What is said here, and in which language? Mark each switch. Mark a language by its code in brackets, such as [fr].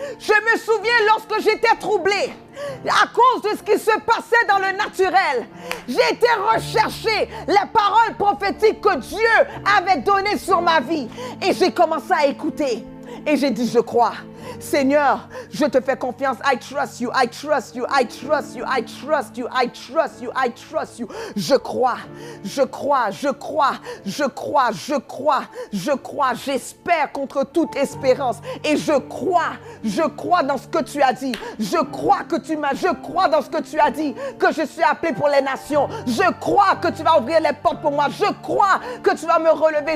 [fr] Je me souviens lorsque j'étais troublée à cause de ce qui se passait dans le naturel. J'ai été rechercher les paroles prophétiques que Dieu avait données sur ma vie. Et j'ai commencé à écouter. Et j'ai dit, je crois. Seigneur, je te fais confiance. [en] I trust you, I trust you, I trust you, I trust you, I trust you, I trust you. [fr] Je crois, je crois, je crois, je crois, je crois, je crois. J'espère contre toute espérance. Et je crois dans ce que tu as dit. Je crois dans ce que tu as dit, que je suis appelé pour les nations. Je crois que tu vas ouvrir les portes pour moi. Je crois que tu vas me relever.